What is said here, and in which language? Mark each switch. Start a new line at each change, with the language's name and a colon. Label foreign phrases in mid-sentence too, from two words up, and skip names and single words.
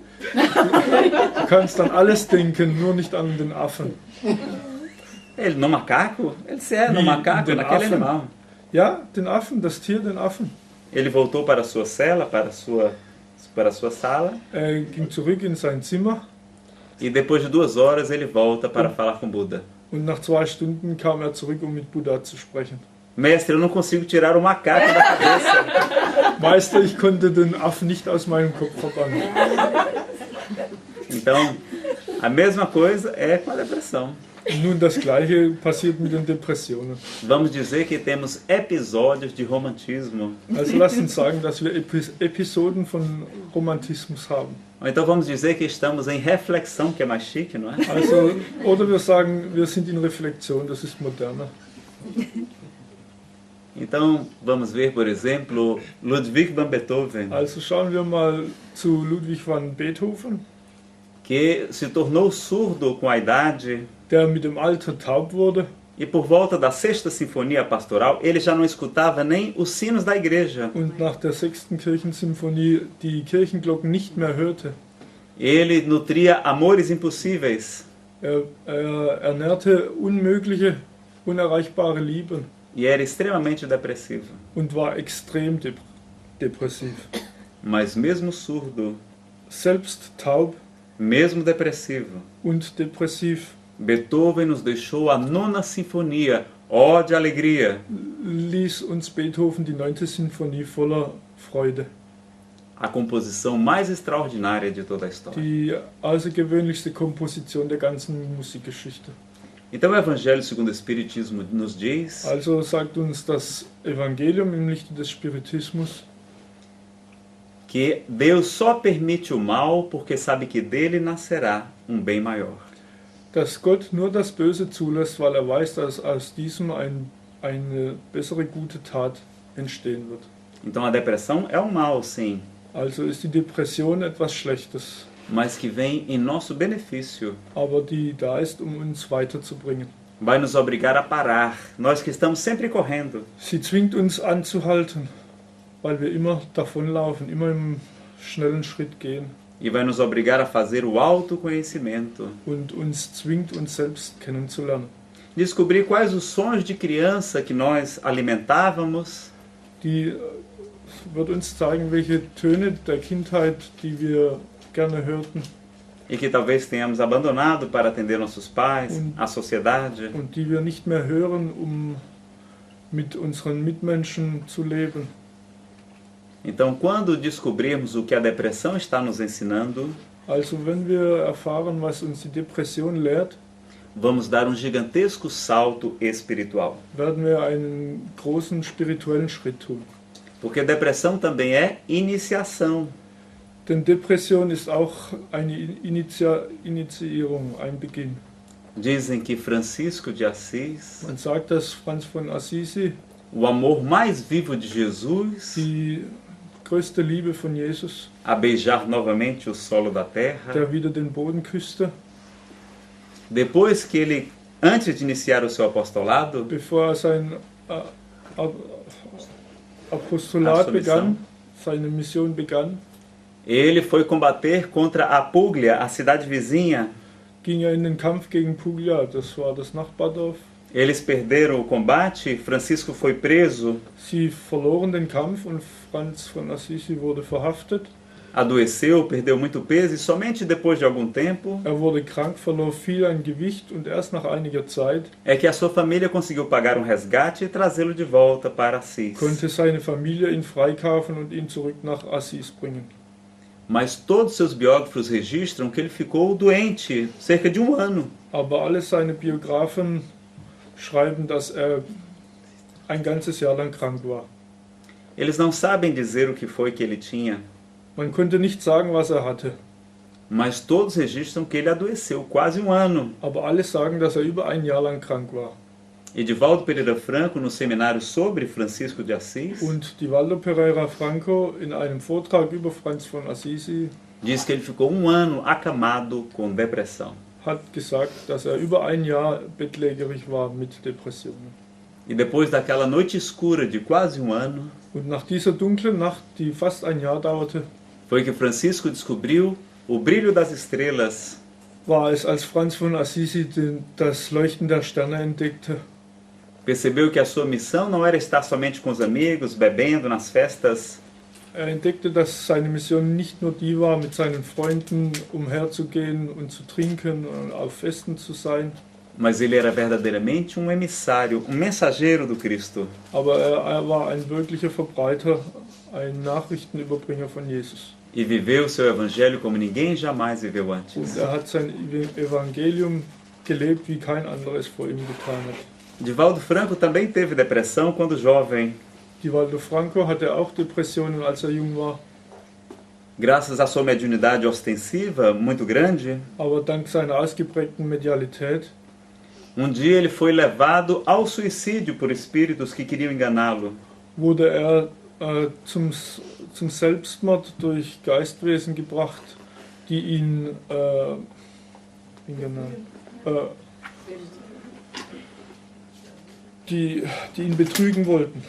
German: Du kannst an alles denken, nur nicht an den Affen.
Portuguese: Ele, no macaco? Ele disse, no
German: Wie,
Portuguese: macaco,
German: den
Portuguese: naquele
German: Affen?
Portuguese: animal.
German: Ja, den Affen, das Tier, den Affen.
Portuguese: Ele voltou para a sua cela, para a sua sala,
German: Er ging zurück in sein Zimmer
Portuguese: e depois de 2 horas ele volta para falar com Buda.
German: und nach 2 Stunden kam er zurück, um mit Buddha zu sprechen.
Portuguese: Mestre, eu não consigo tirar o macaco da cabeça.
German: Meister, ich konnte den Affen nicht aus meinem Kopf verbannen.
Portuguese: Então, a mesma coisa é com a depressão.
German: Nun, das Gleiche passiert mit den Depressionen.
Portuguese: Vamos dizer que temos episódios de romantismo.
German: Also lasst uns sagen, dass wir Episoden von Romantismus haben.
Portuguese: Ou então vamos dizer que estamos em reflexão, que é mais chique, não é?
German: Also, oder wir sagen, wir sind in Reflexion, das ist moderner.
Portuguese: Então, vamos ver, por exemplo, Ludwig van Beethoven,
German: Also schauen wir mal zu Ludwig van Beethoven,
Portuguese: que se tornou surdo com a idade
German: der mit dem Alter taub wurde.
Portuguese: e por volta da 6ª Sinfonia Pastoral ele já não escutava nem os sinos da igreja.
German: Und nach der 6. Kirchensymphonie die Kirchenglocken nicht mehr hörte.
Portuguese: Ele nutria amores impossíveis
German: Er ernährte unmögliche, unerreichbare Liebe
Portuguese: e era extremamente depressivo.
German: und war extrem depressiv.
Portuguese: Mas mesmo surdo,
German: Selbst taub
Portuguese: mesmo depressivo,
German: und depressiv
Portuguese: Beethoven nos deixou a 9ª Sinfonia, ó de alegria,
German: ließ uns Beethoven die 9. Sinfonie voller Freude.
Portuguese: a composição mais extraordinária de toda a história.
German: Die außergewöhnlichste Komposition der ganzen Musikgeschichte.
Portuguese: Então o Evangelho segundo o Espiritismo nos diz
German: Also sagt uns das Evangelium im Lichte des Spiritismus,
Portuguese: que Deus só permite o mal porque sabe que dele nascerá um bem maior.
German: dass Gott nur das Böse zulässt, weil er weiß, dass aus diesem eine bessere gute Tat entstehen wird.
Portuguese: Então a depressão é um mal, sim,
German: Also ist die Depression etwas Schlechtes,
Portuguese: mas que vem em nosso benefício.
German: aber die da ist, um uns weiterzubringen.
Portuguese: Vai nos obrigar a parar, nós que estamos sempre correndo.
German: Sie zwingt uns anzuhalten, weil wir immer davonlaufen, immer im schnellen Schritt gehen.
Portuguese: E vai nos obrigar a fazer o autoconhecimento.
German: Und uns zwingt, uns selbst kennenzulernen.
Portuguese: Descobrir quais os sonhos de criança que nós alimentávamos
German: Die wird uns zeigen, welche Töne der Kindheit, die wir gerne hörten
Portuguese: e que talvez tenhamos abandonado para atender nossos pais, a sociedade.
German: und die wir nicht mehr hören, um mit unseren Mitmenschen zu leben.
Portuguese: Então, quando descobrirmos o que a depressão está nos ensinando,
German: Also wenn wir erfahren, was uns die Depression lehrt,
Portuguese: vamos dar um gigantesco salto espiritual.
German: werden wir einen großen spirituellen Schritt tun.
Portuguese: Porque depressão também é iniciação.
German: Denn Depression ist auch eine Initiierung, ein Beginn.
Portuguese: Dizem que Francisco de Assis,
German: Man sagt, dass Franz von Assisi
Portuguese: o amor mais vivo de Jesus,
German: die größte Liebe von Jesus,
Portuguese: a beijar novamente o solo da terra,
German: der wieder den Boden küsste,
Portuguese: depois que ele, antes de iniciar o seu apostolado,
German: bevor sein Apostolat
Portuguese: Sua
German: begann, seine Mission begann,
Portuguese: ele foi combater contra a Puglia, a cidade vizinha.
German: ging in den Kampf gegen Puglia, das war das Nachbardorf.
Portuguese: Eles perderam o combate, Francisco foi preso,
German: Sie verloren den Kampf und Franz von Assisi wurde verhaftet.
Portuguese: adoeceu, perdeu muito peso e somente depois de algum tempo
German: Wurde krank, verlor viel an Gewicht und erst nach einiger Zeit
Portuguese: é que a sua família conseguiu pagar um resgate e trazê-lo de volta para Assis.
German: konnte seine Familie ihn freikaufen und ihn zurück nach Assis bringen.
Portuguese: Mas todos seus biógrafos registram que ele ficou doente cerca de um ano.
German: Aber alle seine Biografen schreiben, dass ein ganzes Jahr lang krank war.
Portuguese: Eles não sabem dizer o que foi que ele tinha,
German: Man konnte nicht sagen, was hatte.
Portuguese: mas todos registram que ele adoeceu quase um ano.
German: Aber alle sagen, dass über ein Jahr lang krank war.
Portuguese: Edivaldo Pereira Franco, no seminário sobre Francisco de Assis,
German: Und Divaldo Pereira Franco in einem Vortrag über Franz von Assisi
Portuguese: diz que ele ficou um ano acamado com depressão.
German: hat gesagt, dass über ein Jahr bettlägerig war mit Depressionen.
Portuguese: E depois daquela noite escura de quase um ano,
German: Und nach dieser dunklen Nacht, die fast ein Jahr dauerte,
Portuguese: foi que Francisco descobriu o brilho das estrelas
German: war es, als Franz von Assisi das Leuchten der Sterne entdeckte.
Portuguese: percebeu que a sua missão não era estar somente com os amigos, bebendo nas festas,
German: Entdeckte, dass seine Mission nicht nur die war, mit seinen Freunden umherzugehen und zu trinken und auf Festen zu sein,
Portuguese: mas ele era verdadeiramente um emissário, um mensageiro do Cristo.
German: aber er war ein wirklicher Verbreiter, ein Nachrichtenüberbringer von Jesus.
Portuguese: E viveu o seu evangelho como ninguém jamais viveu antes.
German: Und hat sein Evangelium gelebt, wie kein anderes vor ihm getan hat.
Portuguese: Divaldo Franco também teve depressão quando jovem.
German: Divaldo Franco hatte auch Depressionen, als jung war,
Portuguese: Graças à sua mediunidade ostensiva, muito grande,
German: aber dank seiner ausgeprägten Medialität
Portuguese: dia ele foi levado ao suicídio por espíritos que queriam enganá-lo.
German: wurde er zum Selbstmord durch Geistwesen gebracht, die ihn die ihn betrügen wollten.